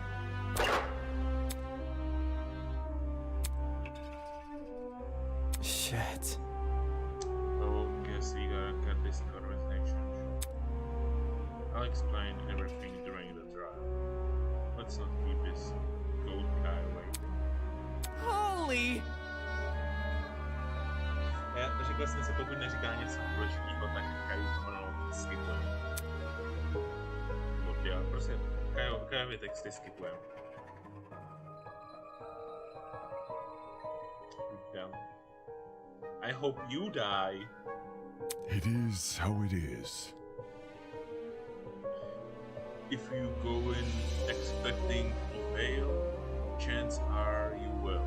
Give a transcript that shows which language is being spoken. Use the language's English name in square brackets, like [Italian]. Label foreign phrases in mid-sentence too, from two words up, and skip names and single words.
[English] Shit. Oh, guess we gotta cut this conversation short. I'll explain everything during the trial. Let's not keep this gold guy waiting. Holy! [Czech] Řekl jsem si, pokud neříká něco důležitého, tak Kaju pomalu skipujeme. Já prostě Kajovy texty skipujeme. [English] I hope you die. It is how it is. If you go in expecting to fail, chances are you will.